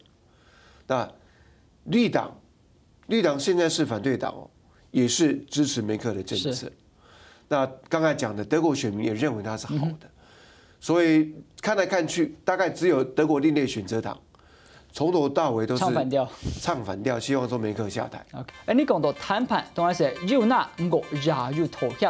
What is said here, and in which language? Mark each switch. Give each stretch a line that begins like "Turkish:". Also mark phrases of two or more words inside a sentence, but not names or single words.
Chinese: 那绿党现在是反对党哦，也是支持梅克尔的政策。那刚才讲的德国选民也认为他是好的，所以看来看去，大概只有德国另类选择党从头到尾都是唱反调，希望说梅克尔下台。而你講到談判，當然是要拿唔過也要妥協。